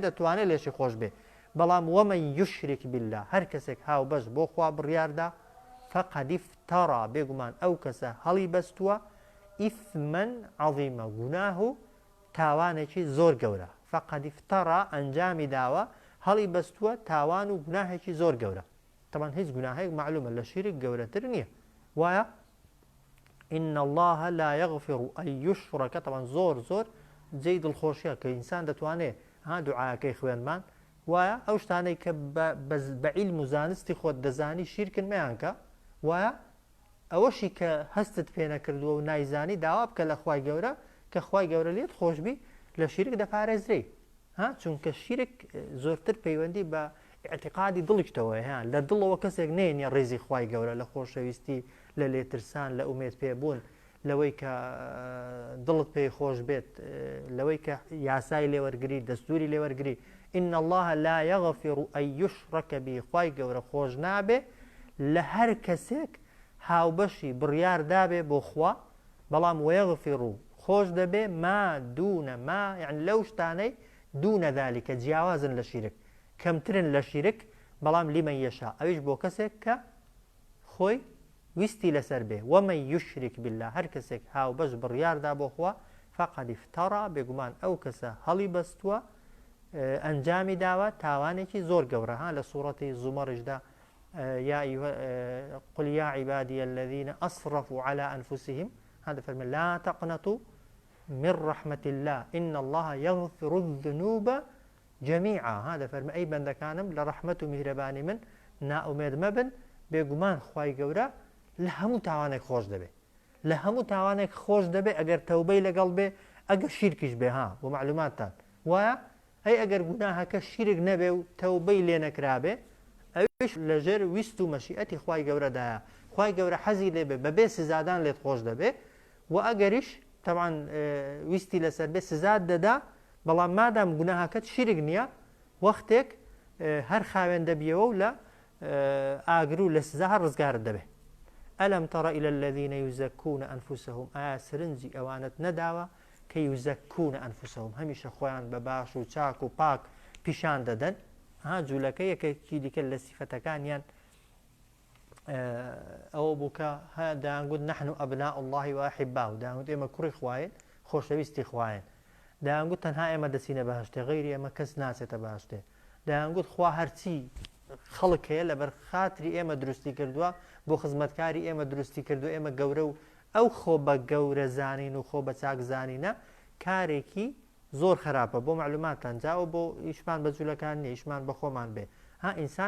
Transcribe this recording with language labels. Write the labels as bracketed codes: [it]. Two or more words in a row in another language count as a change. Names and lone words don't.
[ckb] دەتوانێت لێشی خۆش بێ بەڵام [ar] وەمەن یوشرک بالله [ckb] هەر کەسێک هاوبەش بۆ خوا بڕیاردا [ar] فەقەد افتەڕا [ckb] بێگومان ئەو کەسە هەڵی بەستووە [ar] ئیثمەن عەظیمە [ckb] گوناه و تاوانێکی زۆر گەورە [ar] فەقەد افتەڕا [ckb] ئەنجامی داوە هەڵی بەستووە تاوان و گوناهێکی زۆر گەورە تەمان هیچ گوناهێک معلومە لە شیرک گەورەتر نییە وایە [ar] إن الله لا يغفر أن يشرك [ckb] طبعا زۆر جێی دڵخۆشیە کە ئینسان دەتوانێت ها دوعاەکەی خوێنمان وایە ئەو شتانەی کە بە عیلم و زانستی خۆت دەزانی شیرکن مەیانکە وایە ئەوەشی کە هەستت پێ نەکردووە و نایزانی داوا بکە لە خوای گەورە کە خوای گەورە لێت خۆشبی لە شیرک دەپارێزرێ ها چونکە شیرک زۆرتر پەیوەندی بە اعتقادی دڵیشتەوە هەیە لە دڵەوە کەسێک نێنیە ڕێزی خوای گەورە لە خۆشەویستی لە لێترسان لە ئومێد پێبوون لەوەی کە دڵت پێی خۆش بێت لەوەی کە یاسای لێوەرگری دەستوری لێوەرگری [ar] إن الله لا يغفر أن يشرك [ckb] به خوای گەورە خۆش نابێ لە هەر کەسێک هاوبەشی بڕیار دابێ بۆ خوا بەڵام وەیەغفر و خۆش دەبێ [ar] ما دوونە [ckb] ما یعنی لەو شتانەی [ar] دوونە ذالیکە [ckb] جیاوازن لە شیرک کەمترن لە شیرک بەڵام [ar] لیمەن یەشا [ckb] ئەویش بۆ کەسێک کە خۆی ویستی لەسەر بێ [ar] وەمەن یوشرک بالله [ckb] هەر کەسێک هاوبەش بڕیاردا بۆ خوا [ar] فەقەد افتەڕا [ckb] بێگومان ئەو کەسە هەڵی بەستووە ئەنجامی داوە تاوانێکی زۆر گەورە ها لە سوورەتی زومەڕشدا [ar] قل يا عبادي الذين أسرفوا على أنفسهم هذا فرمان لا تقنطوا من رحمة الله إن الله يغفر الذنوب جميعا هذا فرمان أي بند كانم لرحمة مهرباني من نا أميد مبن [ckb] بێگومان خوای گەورە لە هەموو تاوانێک خۆش دەبێ لە هەموو تاوانێک خۆش دەبێ ئەگەر تەوبەی لەگەڵ بێ ئەگەر شیرکیش بێ ها بۆ معلوماتتان وایە ئەی ئەگەر گوناهەکە شیرک نەبێ و تەوبەی لێ نەکرابێ ئەوش لەژێر ویست و مەشیئەتی خوای گەورەدایە خوای گەورە حەزی لێ بێ بەبێ سزادان لێت خۆش دەبێ و ئەگەریش تەمان ویستی لەسەر بێ سزاد دەدا بەڵام مادام گوناهەکەت شیرک نییە وەختێک هەر خاوێن دەبیەوە و لە ئاگر و لە سزا هەر ڕزگارت دەبێ [ar] ئەلەم تەڕە إلى الذين يزكون أنفسهم [ckb] ئایا سرنجی ئەوانت نەداوە کە [ar] يزكون أنفسهم [ckb] هەمیشە خۆیان بە باش و چاک و پاک پیشان دەدەن ها جوولەکە یەکێکی دیکە لە سیفەتەکانیان ئەوە بووکە دایانگوت [ar] نحن ئەبناء الله وأحباؤه [ckb] دایانگوت ئێمە کوڕی خوایین خۆشەویستی خوایین دایانگوت تەنها ئێمە دەچینە بەهەشتێ غەیری ئێمە کەس ناچێتە بەهەشتێ دایانگوت خوا هەرچی خەڵک هەیە لەبەر خاتری ئێمە دروستی کردووە بۆ خزمەتکاری ئێمە دروستی کردو ئێمە گەورە و ئەو خۆ بە گەورە زانین و خۆ بە چاک زانینە کارێکی زۆر خراپە بۆ معلوماتان جاوە بۆ ئیشمان بە جوولەکان نیە ئیشمان بە خۆمان بێ ها ئینسان